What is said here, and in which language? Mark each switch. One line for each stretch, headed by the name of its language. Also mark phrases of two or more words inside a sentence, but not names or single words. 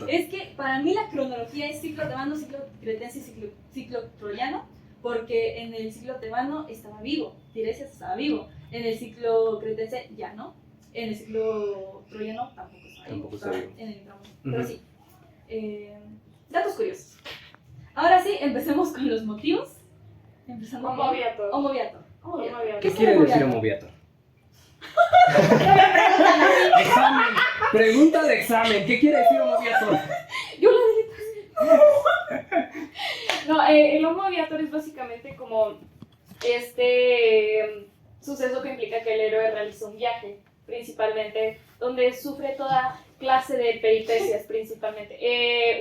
Spanish: Es que para mí la cronología es ciclo tebano, ciclo cretense y ciclo troyano, porque en el ciclo tebano estaba vivo, Tiresias estaba vivo, en el ciclo cretense ya no, en el ciclo troyano tampoco estaba vivo, Tampoco está estaba vivo. en el tramo. Pero Ujú. sí, datos curiosos. Ahora sí, empecemos con los motivos. Empezando
Latin: Homo viator. Homo viator. Homo viator.
Spanish: ¿Qué es quiere Homo decir viator?
Latin: Homo viator?
Spanish: Examen, pregunta de examen, ¿qué quiere decir
Latin: Homo viator?
Spanish: Yo la No, el
Latin: Homo viator
Spanish: es básicamente como suceso que implica que el héroe realiza un viaje, principalmente, donde sufre toda clase de peripecias, principalmente.